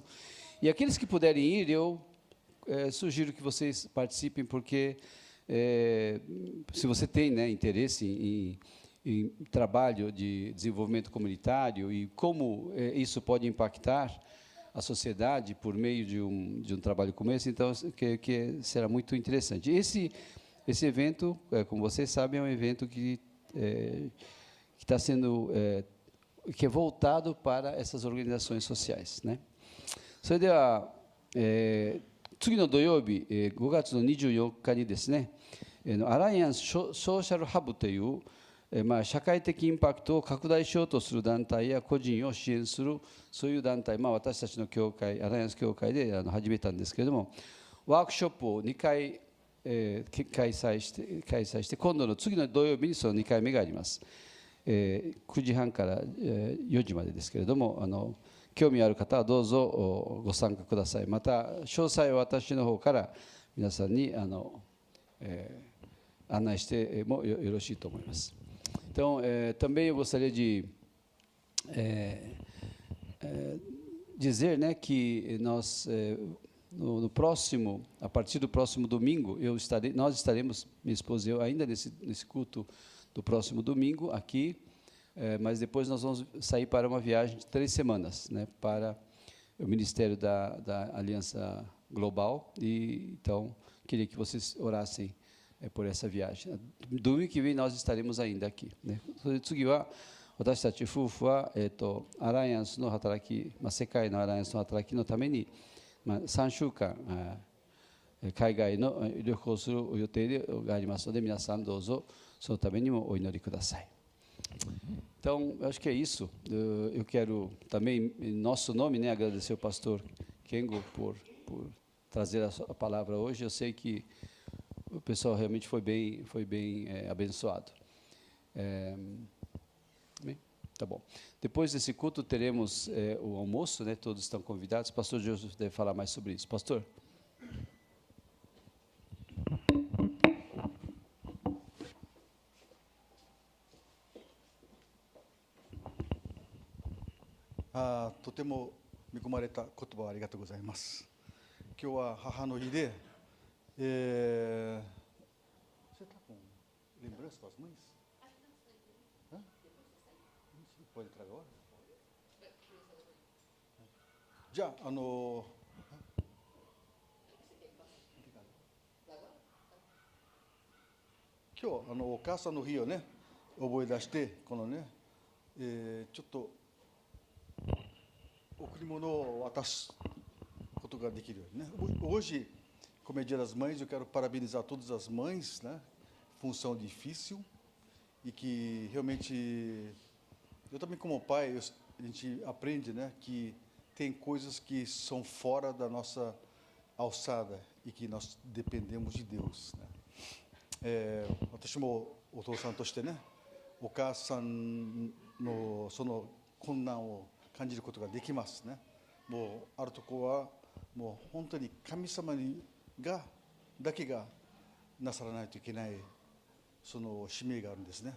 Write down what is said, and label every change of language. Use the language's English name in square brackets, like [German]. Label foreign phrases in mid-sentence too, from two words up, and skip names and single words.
[Portuguese] E aqueles que puderem ir, eu sugiro que vocês participem, porque se você tem, né, interesse em trabalho de desenvolvimento comunitário e como isso pode impactar a sociedade por meio de um trabalho como esse, então que será muito interessante. Esse evento, como vocês sabem, é um evento que está sendo que é voltado para essas organizações sociais, né? [Japanese] それでは、次の土曜日、5月の24日にですね、アライアンスソーシャルハブという、社会的インパクトを拡大しようとする団体や個人を支援するそういう団体、私たちの教会アライアンス教会で始めたんですけれども、ワークショップを2回、開催して今度の次の土曜日にその2回目があります。9時半から4時までですけれども、興味ある方はどうぞご参加ください。また詳細は私の方から皆さんに案内してもよろしいと思います。 [Portuguese] Então, também eu gostaria de dizer, né, que nós no próximo, a partir do próximo domingo, nós estaremos, minha esposa e eu, ainda nesse culto do próximo domingo aqui. Mas depois nós vamos sair para uma viagem de 3 semanas, né, para o Ministério da Aliança Global. E então queria que vocês orassem por essa viagem. Domingo que vem nós estaremos ainda aqui, né. [Japanese] 次は私たち夫婦はアライアンスの働き、世界のアライアンスの働きのために3週間海外の旅行する予定がありますので、皆さんどうぞそのためにもお祈りください。 [Portuguese] Então, eu acho que é isso. Eu quero também, em nosso nome, né, agradecer ao pastor Kengo por trazer a palavra hoje. Eu sei que o pessoal realmente foi bem abençoado. Bem, tá bom. Depois desse culto teremos o almoço, né? Todos estão convidados. O pastor Joseph deve falar mais sobre isso. Pastor? [Japanese] Ah, とても恵まれた言葉をありがとうございます。今日は母の日で、 [Portuguese] você está com lembrança das mães? Hã? Pode entrar agora? Já, [Japanese] 今日お母さんの日をね覚え出してこのね、ちょっと贈り物を渡すことができるようにね。 [Portuguese] Hoje, como é Dia das Mães, eu quero parabenizar todas as mães, né? Função difícil e que realmente eu também como pai a gente aprende, né? Que tem coisas que são fora da nossa alçada e que nós dependemos de Deus, né? [Japanese] 私もお父さんとしてね、お母さんのその困難を感じることができますね。もうあるところはもう本当に神様だけがなさらないといけないその使命があるんですね。